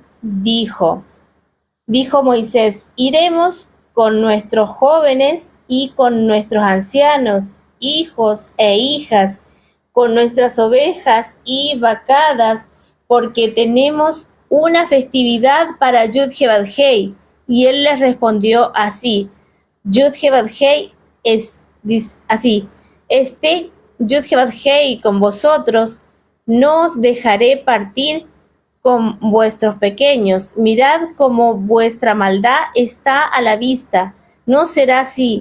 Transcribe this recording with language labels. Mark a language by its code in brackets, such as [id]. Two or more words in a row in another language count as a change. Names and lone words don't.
[es] Dijo Moisés: iremos con nuestros jóvenes y con nuestros ancianos, hijos e hijas, con nuestras ovejas y vacadas, porque tenemos una festividad para Yud-Heh-Vav-Hei. Y él les respondió así: Yud-Heh-Vav-Hei es así, Yud-Heh-Vav-Hei con vosotros, no os dejaré partir con vuestros pequeños. Mirad cómo vuestra maldad está a la vista. No será así.